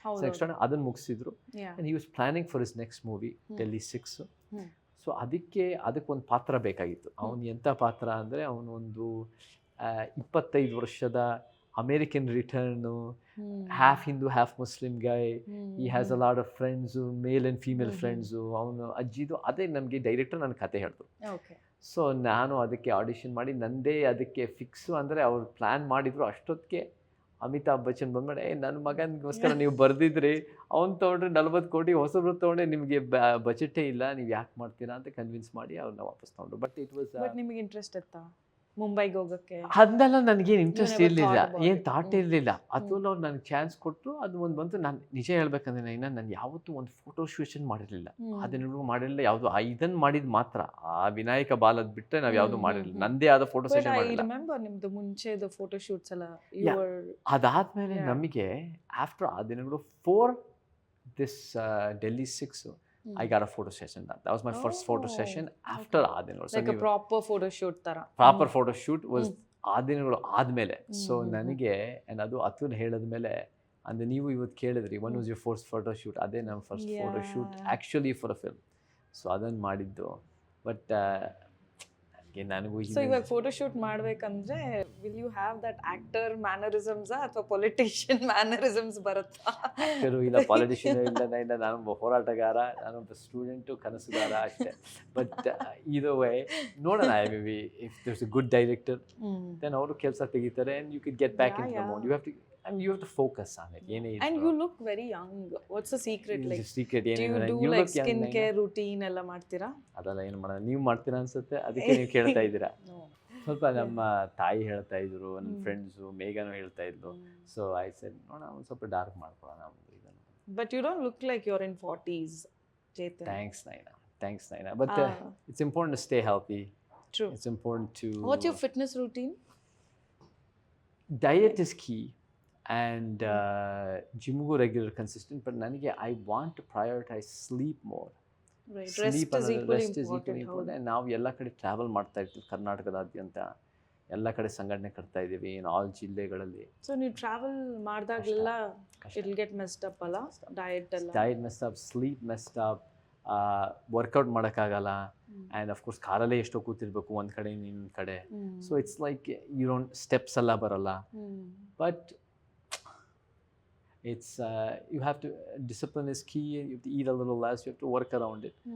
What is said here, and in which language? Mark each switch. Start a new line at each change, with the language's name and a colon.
English: so extraordinary
Kannada: ಅದನ್ನು ಮುಗಿಸಿದ್ರು.
English: And he was planning for his next movie Delhi 6.
Kannada: So ಅದಕ್ಕೊಂದು ಪಾತ್ರ ಬೇಕಾಗಿತ್ತು. ಅವನು ಎಂಥ ಪಾತ್ರ ಅಂದರೆ, ಅವನು ಒಂದು 25 ವರ್ಷದ American return,
English: half Hindu half Muslim guy. He has a lot of friends, male and female friends.
Kannada: ಅವನು ಅಜ್ಜಿದು ಅದೇ ನಮಗೆ ಡೈರೆಕ್ಟರ್ ನನ್ನ ಕತೆ ಹೇಳಿದ್ರು. ಸೊ ನಾನು ಅದಕ್ಕೆ ಆಡಿಷನ್ ಮಾಡಿ ನಂದೇ ಅದಕ್ಕೆ ಫಿಕ್ಸು. ಅಂದರೆ ಅವ್ರು ಪ್ಲ್ಯಾನ್ ಮಾಡಿದ್ರು. ಅಷ್ಟೊತ್ತಿಗೆ ಅಮಿತಾಬ್ ಬಚ್ಚನ್ ಬಂದ್ಮೇಲೆ, ನನ್ನ ಮಗನಿಗೋಸ್ಕರ ನೀವು ಬರೆದಿದ್ರಿ, ಅವ್ನು ತೊಗೊಂಡ್ರೆ 40 ಕೋಟಿ, ಹೊಸಬ್ರು ತೊಗೊಂಡ್ರೆ ನಿಮಗೆ ಬಜೆಟೇ ಇಲ್ಲ, ನೀವು ಯಾಕೆ ಮಾಡ್ತೀರಾ ಅಂತ ಕನ್ವಿನ್ಸ್ ಮಾಡಿ ಅವ್ರನ್ನ ವಾಪಸ್ ತೊಗೊಂಡ್ರು.
English: but it was
Kannada: ನಿಮಗೆ ಇಂಟ್ರೆಸ್ಟ್ ಇತ್ತಾ ಮುಂಬೈಗೆ ಹೋಗೋಕ್ಕೆ? ಅದನ್ನೆಲ್ಲ ನನಗೇನು ಇಂಟ್ರೆಸ್ಟ್ ಇರಲಿಲ್ಲ, ಏನು ಥಾಟ್ ಇರಲಿಲ್ಲ. ಅತುಲ್ ಅವ್ರು ನನಗೆ ಚಾನ್ಸ್ ಕೊಟ್ಟರು, ಅದು ಒಂದು ಬಂತು. ನಾನು ನಿಜ ಹೇಳ್ಬೇಕಂದ್ರೆ ನಾನು ಯಾವತ್ತೂ ಒಂದು ಫೋಟೋ ಶೂಷನ್ ಮಾಡಿರಲಿಲ್ಲ, ಅದನ್ನು ಮಾಡಿರಲಿಲ್ಲ. ಯಾವುದು ಇದನ್ನು ಮಾಡಿದ್ದು ಮಾತ್ರ, ಆ ವಿನಾಯಕ ಬಾಲದ್ ಬಿಟ್ಟರೆ ನಾವು ಯಾವುದು ಮಾಡಿರಲಿಲ್ಲ. ನಂದೇ ಆದ ಫೋಟೋ ಸೆಷನ್ ಮಾಡಿಲ್ಲ. ನಿಮ್ದು ಮುಂಚೆದು ಫೋಟೋ ಶೂಟ್ಸ್ ಎಲ್ಲ ಅದಾದಮೇಲೆ ನಮಗೆ
English: After ಆ ದಿನಗಳು 4 this Delhi 6 I got a photo session done. That was my first photo session after Adinolu. Like a proper photo shoot ತರ. Proper photo shoot was Adinolu ಆದ್ಮೇಲೆ.
Kannada: ಸೊ ನನಗೆ ಅದು ಅತುಲ್ ಹೇಳಿದ್ಮೇಲೆ, ಅಂದರೆ ನೀವು ಇವತ್ತು ಕೇಳಿದ್ರಿ
English: when was your first photo shoot?
Kannada: ಅದೇ ನಮ್ಮ
English: First photo shoot actually for a film.
Kannada: So ಅದನ್ನು ಮಾಡಿದ್ದು. ಬಟ್ ನನಗೂ ಇವಾಗ ಫೋಟೋ ಶೂಟ್ ಮಾಡ್ಬೇಕಂದ್ರೆ
English: Will you have that actor mannerisms ಅಥವಾ politician mannerisms ಬರುತ್ತಾ?
Kannada: ಇಲ್ಲ, ಪಾಲಿಟಿಷಿಯನ್ ಇಲ್ಲ, ನಾನೊಬ್ಬ ಹೋರಾಟಗಾರ, ನಾನೊಬ್ಬ ಸ್ಟೂಡೆಂಟು, ಕನಸುಗಾರ ಅಷ್ಟೇ.
English: but
Kannada: ಇದು ವೇ ನೋಡೋಣ,
English: maybe if there's a good director then
Kannada: ಅವರು ಕೆಲಸ ತೆಗಿತಾರೆ
English: and you could get back into the mode. You have to focus on it. And you look very young. What's the secret? Like, secret do you do like skin care routine
Kannada: ಎಲ್ಲ ಮಾಡ್ತೀರಾ? ಅದೆಲ್ಲ ಏನು ಮಾಡೋಣ, ನೀವು ಮಾಡ್ತೀರಾ ಅನ್ಸುತ್ತೆ, ಅದಕ್ಕೆ ನೀವು ಕೇಳ್ತಾ ಇದ್ದೀರಾ. ಸ್ವಲ್ಪ ನಮ್ಮ ತಾಯಿ ಹೇಳ್ತಾ ಇದ್ರು, ನನ್ನ ಫ್ರೆಂಡ್ಸು ಮೇಘನು ಹೇಳ್ತಾ ಇದ್ಲು.
English: so I said
Kannada: ನೋಡೋಣ ಒಂದು ಸ್ವಲ್ಪ ಡಾರ್ಕ್ ಮಾಡ್ಕೊಳ್ಳೋಣ ಇದನ್ನು.
English: But you don't look like you're in 40s, Chetan. Thanks Naina. But it's important to stay healthy. True. It's important to... What's your fitness routine? Diet is key. And ಜಿಮ್ಗೂ regular consistent. But ನನಗೆ I want to prioritise sleep more. Rest is equally important.
Kannada: ನಾವು ಎಲ್ಲ ಕಡೆ travel ಮಾಡ್ತಾ ಇರ್ತೀವಿ, ಕರ್ನಾಟಕದಾದ್ಯಂತ ಎಲ್ಲ ಕಡೆ ಸಂಘಟನೆ ಕಟ್ತಾ ಇದ್ದೀವಿ, ಆಲ್ ಜಿಲ್ಲೆಗಳಲ್ಲಿ.
English: so
Kannada: ನೀವು travel ಮಾಡಿದಾಗಲೆಲ್ಲ
English: It will get messed up ಅಲ್ಲ, diet messed up, sleep messed up, workout ಮಾಡೋಕ್ಕಾಗಲ್ಲ.
Kannada: ಆ್ಯಂಡ್ ಅಫ್ಕೋರ್ಸ್ ಕಾರಲ್ಲೇ ಎಷ್ಟೋ ಕೂತಿರ್ಬೇಕು ಒಂದು ಕಡೆ ಇನ್ನೊಂದು ಕಡೆ.
English: so it's like you don't steps
Kannada: ಎಲ್ಲ ಬರಲ್ಲ.
English: But it's you have to, discipline is key. You have to eat a little less, you have to work around it.